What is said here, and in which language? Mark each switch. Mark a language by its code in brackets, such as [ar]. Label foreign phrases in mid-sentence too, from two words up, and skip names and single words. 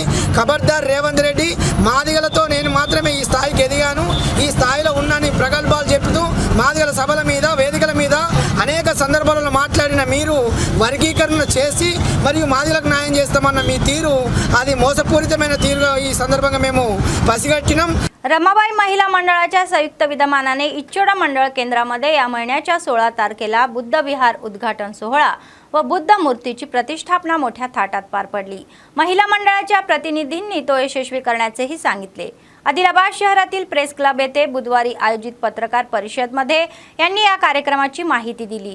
[te] ఖబర్దార్ రేవంత్ రెడ్డి, మాదిగలతో నేను మాత్రమే ఈ స్థాయికి ఎదిగాను, ఈ స్థాయిలో ఉన్నాను ప్రగల్భాలు చెప్తూ మాదిగల సభల మీద వేదికల మీద అనేక సందర్భాలలో మాట్లాడిన మీరు వర్గీకరణ చేసి మరియు మాదిగలకు న్యాయం చేస్తామన్న మీ తీరు అది మోసపూరితమైన తీరుగా ఈ संदर्भात మేము పసిగట్టినాం. [mr] रमाबाई महिला मंडळाच्या संयुक्त विद्यमानाने इच्चोडा मंडळ केंद्रामध्ये या महिन्याच्या 16 तारखेला बुद्ध विहार उद्घाटन सोहळा व बुद्ध मूर्तीची प्रतिष्ठापना मोठ्या थाटात पार पडली. महिला मंडळाच्या प्रतिनिधींनी तो यशस्वी करण्याचेही सांगितले. आदिलाबाद शहरातील प्रेस क्लब येथे बुधवारी आयोजित पत्रकार परिषदेमध्ये यांनी या कार्यक्रमाची माहिती दिली.